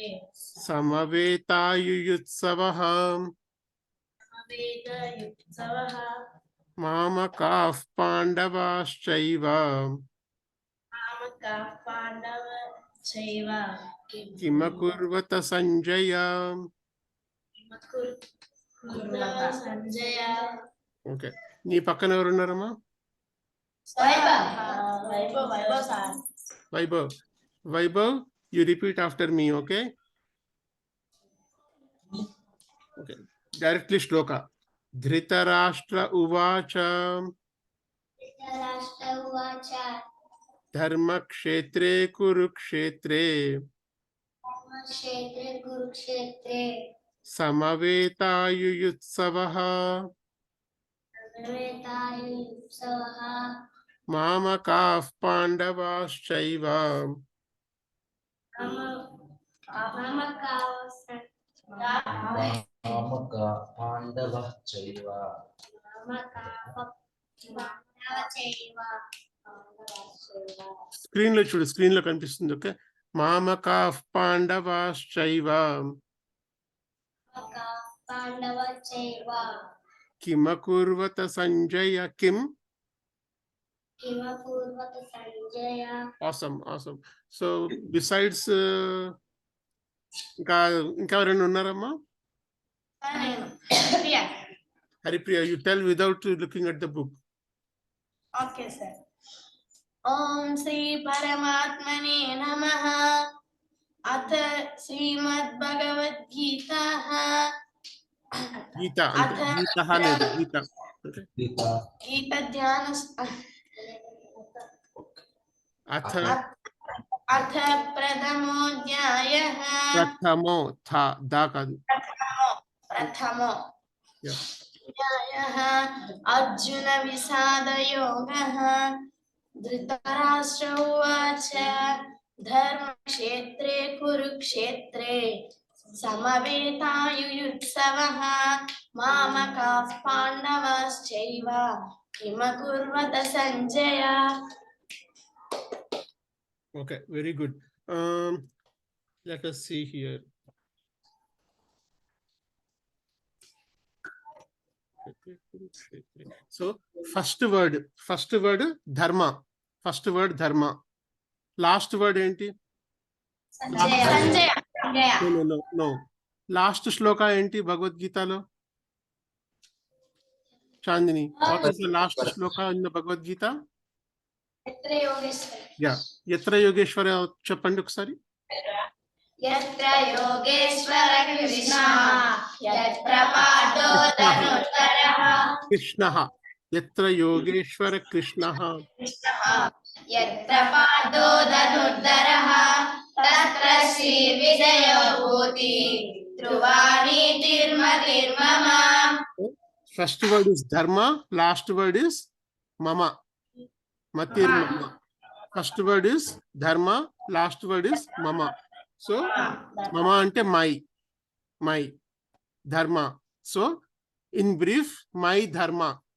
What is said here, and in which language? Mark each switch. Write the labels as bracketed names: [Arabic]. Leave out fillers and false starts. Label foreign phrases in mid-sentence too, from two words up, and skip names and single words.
[Sanskrit] समवेतायुयुत्सवः సమవేతయుత్సవః. मामकाः पाण्डवाश्चैव మామకాః పాండవశ్చైవ किमकुर्वत संजय. కుర్వత సంజయ. [Telugu] ఓకే, నీ పక్కన ఎవరున్నారమ్మా? వైభవ్ సార్. వైభవ్. వైభవ్, [English] you repeat after me, okay? Okay, directly shloka. [Sanskrit] धृतराष्ट्र उवाच ధృతరాష్ట్ర ఉవాచ धर्मक्षेत्रे कुरुक्षेत्रे క్షేత్రే కురుక్షేత్రే समवेतायुयुत्सवः సమవేతాయుత్సవః मामकाः पाण्डवाश्चैव [Telugu] స్క్రీన్ లో చూడు, స్క్రీన్ లో కనిపిస్తుంది. [Sanskrit] ఓకే, మామకాః పాండవాశ్చైవ పాండవశ్చైవ కిమకుర్వత సంజయ. కిమకుర్వత సంజయ. [English] awesome. So besides [Telugu] ఇంకా ఎవరైనా ఉన్నారమ్మా? హరిప్రియ, [English] you tell without looking at the book. okay sir. [Sanskrit] ఓం శ్రీ పరమాత్మనే నమః. అథ శ్రీమద్ భగవద్గీత [Telugu] గీత అంటే గీత లేదు, గీత. ఓకే, [Sanskrit] గీత ధ్యాన అథ అథ ప్రథమోధ్యాయః. [Telugu] ప్రథమో థా దా కాదు. [Sanskrit] ప్రథమో [English] Yeah. [Sanskrit] అధ్యాయః అర్జున విషాద యోగః. ధృతరాష్ట్ర ఉవాచ ధర్మక్షేత్రే కురుక్షేత్రే సమవేతాయుయుత్సవః మామకాః పాండవాశ్చైవ కిమకుర్వత సంజయ. [English] Okay, very good. Let us see here. So first word dharma. First word dharma. Last word enti? [Sanskrit] సంజయ. [English] No. Last shloka enti Bhagavad Gita lo? Chandini, what is the last shloka in the Bhagavad Gita? [Sanskrit] ఎత్ర యోగేశ్వర. [Telugu] Yeah, [Sanskrit] यत्र योगेश्वर [Telugu] చెప్పండి ఒకసారి. [Sanskrit] యత్ర యోగేశ్వర కృష్ణ యత్ర పాదో ధనుర్ధరః. Krishna. यत्र योगेश्वर कृष्ण. యత్ర పాదో ధనుర్ధరః తత్ర శ్రీ విజయభూతి ధ్రువాణి తిర్మతిర్మమ. [English] First word is dharma, last word is mama. [Sanskrit] मतिर् मम. [English] First word is dharma, last word is mama. So mama ante my dharma. So in brief, my dharma.